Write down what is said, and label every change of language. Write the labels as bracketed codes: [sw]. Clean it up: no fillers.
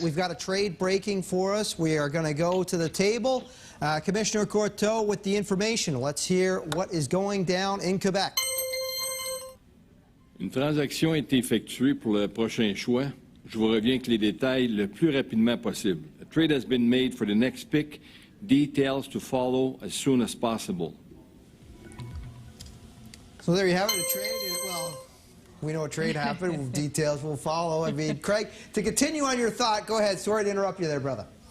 [en] We've got a trade breaking for us. We are going to go to the table. Commissioner Courteau with the information. Let's hear what is going down in Quebec. [fr] Une transaction a été effectuée pour le prochain choix. Je vous reviens avec les détails le plus rapidement possible. [en] A trade has been made for the next pick. Details to follow as soon as possible. So there you have it, a trade. Well, we know a trade happened. Details will follow. I mean, Craig, to continue on your thought, go ahead. Sorry to interrupt you there, brother.